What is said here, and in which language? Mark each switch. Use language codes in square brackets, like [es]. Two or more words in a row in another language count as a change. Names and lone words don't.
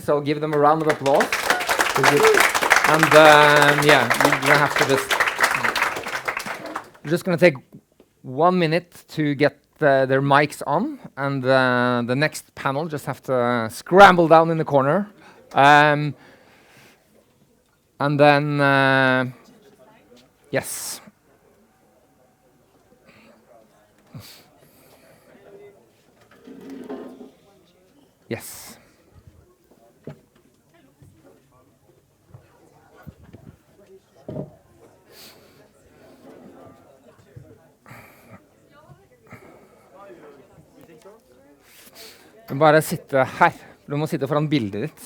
[en] So give them a round of applause. And yeah, you're gonna have to we're just gonna take 1 minute to get their mics on, and the next panel just have to scramble down in the corner. And then, yes. Yes. [no] Du må bare sitte her. Du må sitte foran bildet ditt.